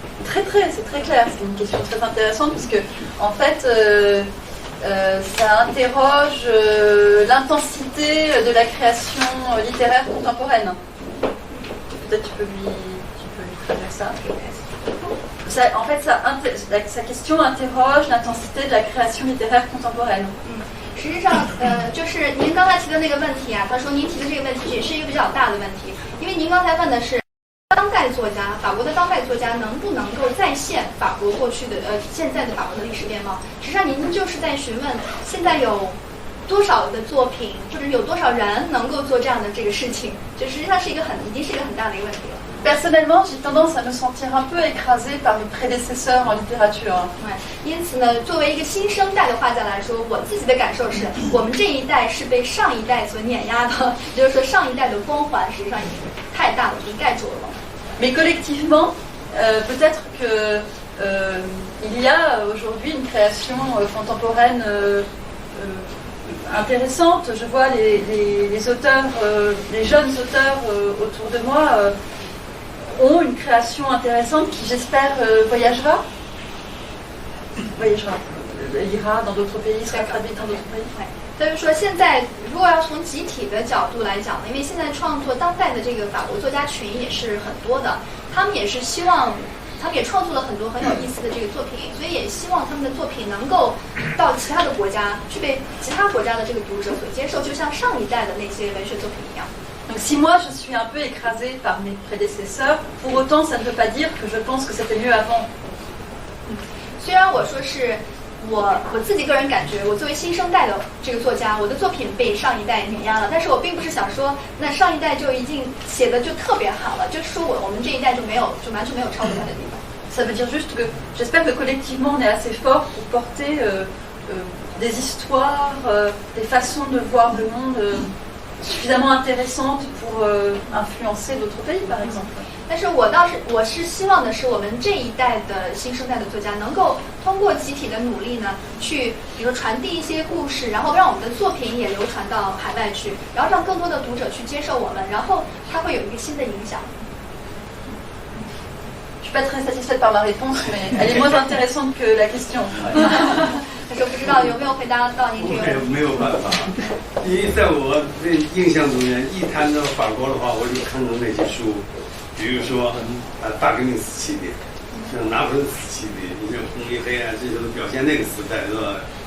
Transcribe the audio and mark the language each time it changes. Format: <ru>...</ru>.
<fr>C'est très clair, c'est une question très intéressante parce que en fait ça interroge l'intensité de la création littéraire contemporaine. Peut-être tu peux lui traduire ça. En fait, sa question interroge l'intensité de la création littéraire contemporaine.</fr> <zh>实际上，就是您刚才提的那个问题啊，他说您提的这个问题也是一个比较大的问题，因为您刚才问的是当代作家，法国的当代作家能不能够再现法国过去的现在的法国的历史面貌？实际上，您就是在询问现在有多少的作品，或者有多少人能够做这样的这个事情，这实际上是已经是一个很大的一个问题了。</zh> <fr>Personnellement, j'ai tendance à me sentir un peu écrasée par mes prédécesseurs en littérature.</fr> <zh>因此呢，作为一个新生代的画家来说，我自己的感受是我们这一代是被上一代所碾压的，也就是说上一代的光环实际上已经太大了，已经盖住了。</zh> <fr>Mais collectivement, peut-être que il y a aujourd'hui une création contemporaine intéressante. Je vois les auteurs, les jeunes auteurs autour de moi ont une création intéressante qui, j'espère, voyagera, ira dans d'autres pays, sera traduite dans d'autres pays.</fr> <zh>所以说现在如果要从集体的角度来讲呢，因为现在创作当代的这个法国作家群也是很多的，他们也是希望。他们也创作了很多很有意思的这个作品，所以也希望他们的作品能够到其他的国家，去被其他国家的这个读者所接受，就像上一代的那些文学作品一样。</zh> <fr>Donc si moi je suis un peu écrasée par mes prédécesseurs, pour autant ça ne veut pas dire que je pense que c'était mieux avant.</fr> <zh>虽然我说是我自己个人感觉，我作为新生代的这个作家，我的作品被上一代碾压了，但是我并不是想说，那上一代就已经写的就特别好了，就是说我们这一代就完全没有超过他的地方。</zh> <fr>Ça veut dire juste que j'espère que collectivement on est assez fort pour porter des histoires, des façons de voir le monde suffisamment intéressantes pour influencer d'autres pays, par exemple.</fr> <zh>但是我是希望的是，我们这一代的新生代的作家能够通过集体的努力呢，去比如说传递一些故事，然后让我们的作品也流传到海外去，然后让更多的读者去接受我们，然后它会有一个新的影响。</zh> <fr>Je suis pas très satisfaite par ma réponse, mais elle est moins intéressante que la question.</fr> <zh>但是不知道有没有回答到您这个？没有办法，因为在我的印象中间，一谈到法国的话，我就看到那些书。比如说，大革命时期的，像拿破仑时期的，你像红与黑啊，这就是表现那个时代，是吧？</zh>